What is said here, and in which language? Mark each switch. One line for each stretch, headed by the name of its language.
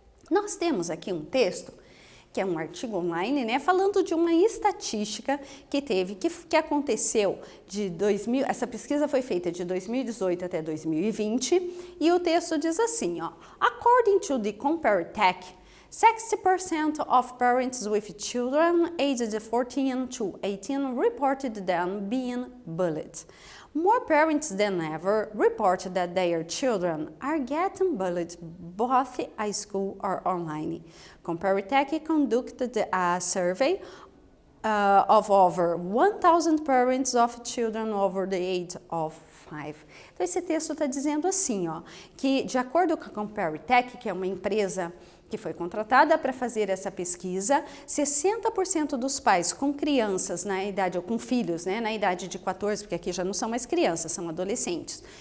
Portuguese: Nós temos aqui um texto, que é um artigo online, né, falando de uma estatística que aconteceu de 2000, essa pesquisa foi feita de 2018 até 2020, e o texto diz assim, ó,
English: According to the CompareTech, 60% of parents with children aged 14 to 18 reported them being bullied. More parents than ever report that their children are getting bullied both at school or online. CompareTech conducted a survey of over 1,000 parents of children over the age of 5.
Portuguese: Então esse texto está dizendo assim, ó, que de acordo com a CompareTech, que é uma empresa que foi contratada para fazer essa pesquisa, 60% dos pais com crianças na idade, ou com filhos, né, na idade de 14, porque aqui já não são mais crianças, são adolescentes.